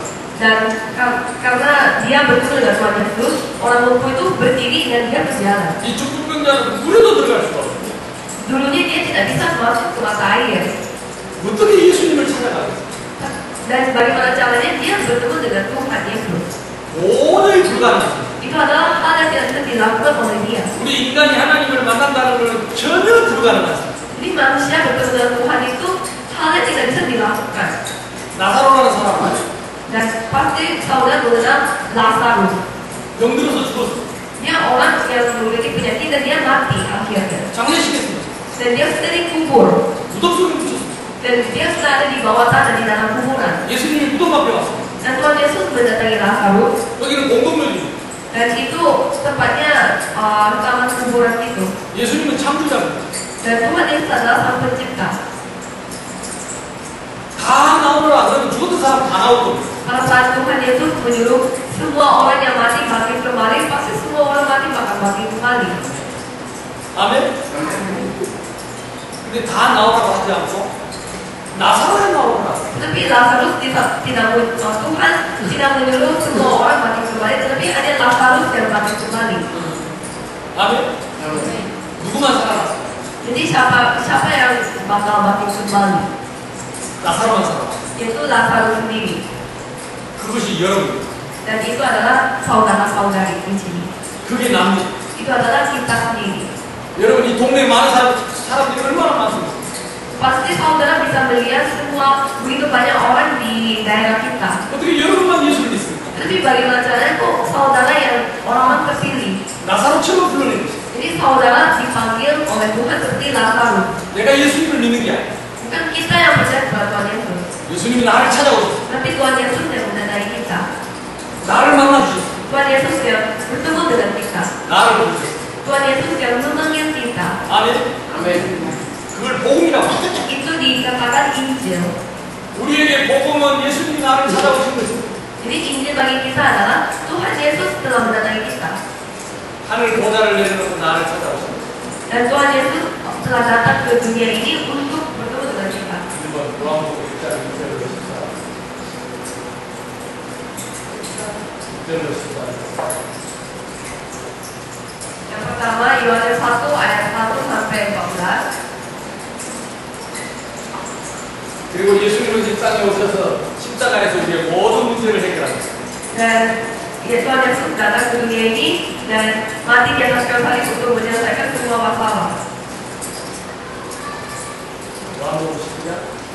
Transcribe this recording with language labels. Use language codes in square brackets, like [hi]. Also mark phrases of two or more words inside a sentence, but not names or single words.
[id] Dan karena dia bertemu dengan Tuhan Yesus, orang lumpuh itu berdiri dan dia berjalan. [ko] 이 중풍병자는 물에도 들어갈 수가 없어요. [id] Dulunya dia tidak bisa masuk ke mata air. [ko] 어떻게 예수님을 찾아가겠어요? [id] Dan bagaimana caranya dia bertemu dengan Tuhan Yesus? [ko] 도저히 불가능합니다. [id] Itu adalah hal yang tidak bisa dilakukan oleh dia. [ko] 우리 인간이 하나님을 만난다는 것은 전혀 불가능합니다. [id] Jadi manusia bertemu dengan Tuhan itu hal yang tidak bisa dilakukan. [ko] 나사로라는 사람 아니에요. [id] Dan pasti saudara mengenal Lazarus. [ko] 병들어서 죽었어. [id] Dia orang yang memiliki penyakit dan dia mati akhirnya. [ko] 장례식했습니다. [id] Dan dia sudah dikubur. [ko] 무덤 속에 묻혔습니다. [id] Dan dia sudah ada di bawah tanah di dalam kuburan. [ko] 예수님이 무덤 앞에 왔습니다. [id] Dan Tuhan Yesus mendatangi Lazarus. [ko] 여기는 공동묘지입니다. [id] Dan itu tempatnya rekaman kuburan itu. [ko] 예수님은 창조자입니다. [id] Dan Tuhan Yesus adalah Sang Pencipta. [ko] 다 나오라 그러면 죽었던 사람 다 나올 겁니다. [id] Pada saat Tuhan Yesus menyuruh semua orang yang mati bangkit kembali, pasti semua orang mati bakal bangkit kembali. [ko] 아멘? 근데 다 나오라고 하지 않고 나사로에 나오라. [id] Tetapi Lazarus tidak Tuhan tidak menyuruh semua orang bangkit kembali, tetapi ada Lazarus yang bangkit kembali. [ko] 아멘? 누구만 살아라. [id] Jadi siapa yang bakal bangkit kembali? [ko] 나사로만 살아라. [id] Yaitu Lazarus sendiri. [ko] 그것이 여러분. [id] Dan itu adalah saudara-saudari di sini. [ko] 그게 납니다. [id] Itu adalah kita sendiri. [ko] 여러분 이 동네에 많은 사람들이 얼마나 많습니까? [id] Pasti saudara bisa melihat semua begitu banyak orang di daerah kita. [ko] 어떻게 여러분만 예수를 믿습니까? [id] Tapi bagaimana caranya kok saudara yang orang-orang terpilih? [ko] 나사로처럼 불러내는 거죠. [id] Jadi saudara dipanggil oleh Tuhan seperti Lazarus. [ko] 내가 예수님을 믿는 게 아니야. [id] Bukan kita yang percaya kepada Tuhan Yesus, [ko] 예수님이 나를 찾아오셨어. [id] tapi Tuhan Yesus yang mendatangi kita. [ko] 나를 만나주셨어. [id] Tuhan Yesus yang bertemu dengan kita. [ko] 나를 부르셨어. [id] Tuhan Yesus yang memanggil kita. [ko] 아멘. 아멘. 그걸 복음이라고 합니다. [id] Itu dikatakan Injil. [ko] 우리에게 복음은 예수님이 나를 찾아오신 것입니다. [id] Jadi Injil bagi kita adalah Tuhan Yesus telah mendatangi kita. [ko] 하늘 보좌를 내려놓고 나를 찾아오신 것입니다. [id] Dan Tuhan Yesus telah datang ke dunia ini untuk bertemu dengan kita. [ko] 한번 요한복음 1장 1절을 보십시오. 1절을 보십시오. [id] Yang pertama Yohanes 1 ayat 1 sampai 14. [ko] 그리고 예수님은 이 땅에 오셔서 십자가에서 우리의 모든 문제를 해결합니다. [id] Dan Tuhan Yesus datang ke dunia ini dan mati di atas kayu salib untuk menyelesaikan semua masalah. [ko] 요한복음 10장